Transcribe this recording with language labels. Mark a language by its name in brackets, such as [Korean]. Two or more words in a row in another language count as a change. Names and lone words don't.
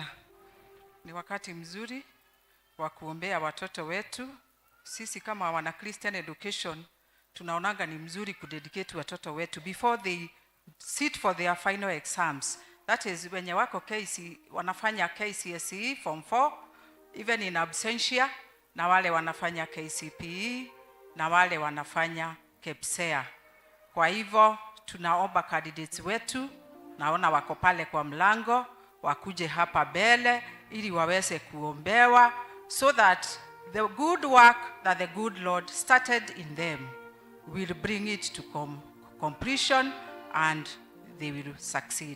[Swahili] Ni wakati mzuri wa kuombea watoto wetu. Sisi kama wana Christian Education tunaonanga ni mzuri kudedicate watoto wetu [English] before they sit for their final exams. That is [Swahili] wenye wako wanafanya [English] KCSE form 4 even in absentia, [Swahili] na wale wanafanya KCPE, na wale wanafanya P.C.E.A. Kwa hivyo tunaomba candidates wetu, naona wako pale kwa mlango, wakuje hapa mbele ili waweze kuombewa, [English] so that the good work that the good Lord started in them will bring it to completion and they will succeed.